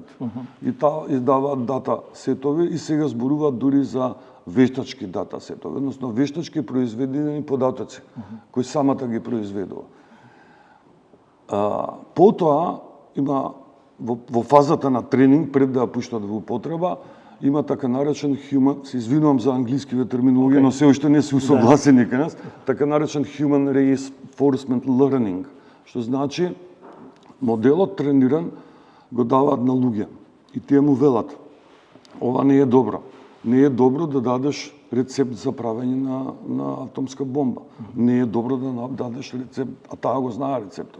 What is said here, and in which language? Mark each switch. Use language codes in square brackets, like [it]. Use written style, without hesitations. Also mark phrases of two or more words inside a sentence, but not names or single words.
[mk] И таа издаваат дата сетови и сега зборуваат дури за вештачки дата сетови, односно вештачки произведени податоци, кои самата ги произведува. Потоа има во фазата на тренинг, пред да ја пуштат во употреба, има така наречен human, се извинувам за англискиве терминологија, но се уште не се усогласени кај нас, така наречен [en] human reinforcement learning, [mk] што значи моделот трениран го даваат на луѓе и тие му велат: ова не е добро. Не е добро да дадеш рецепт за правење на атомска бомба. Не е добро да дадеш рецепт, а таа го знае рецептот.